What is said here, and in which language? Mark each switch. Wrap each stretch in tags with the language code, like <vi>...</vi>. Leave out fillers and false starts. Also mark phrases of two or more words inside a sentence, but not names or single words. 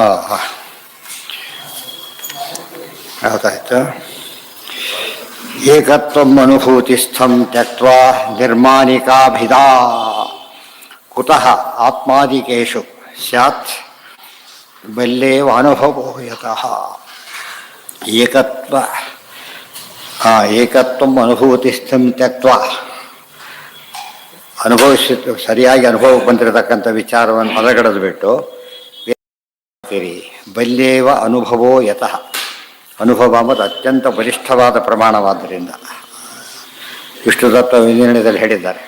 <sa>ಏಕತ್ವಂ ಅನುಭೂತಿಸ್ಥಂ ತ್ಯಕ್ತ್ವಾ ನಿರ್ಮಾನಿಕಾಭಿಧಾ ಕುತಃ ಆತ್ಮಾದಿಕೇಷು ಸ್ಯಾತ್ ಬಲ್ಲೇವ ಅನುಭವೋ ಯತಃ. ಏಕತ್ವಂ ಅನುಭೂತಿಸ್ಥಂ ತ್ಯಕ್ತ್ವಾ</sa> <kn>ಸರಿಯಾಗಿ ಅನುಭವಕ್ಕೆ ಬಂದಿರತಕ್ಕಂಥ ವಿಚಾರವನ್ನು ಹೊರಗಡೆದು ಬಿಟ್ಟು</kn> <sa>ಬಲ್ಯೇವ ಅನುಭವೋ ಯತಃ.</sa> <kn>ಅನುಭವ ಎಂಬುದು ಅತ್ಯಂತ ಬಲಿಷ್ಠವಾದ ಪ್ರಮಾಣವಾದ್ದರಿಂದ ವಿಷ್ಣು ತತ್ವ ವಿನಿರ್ಣಯದಲ್ಲಿ ಹೇಳಿದ್ದಾರೆ.</kn>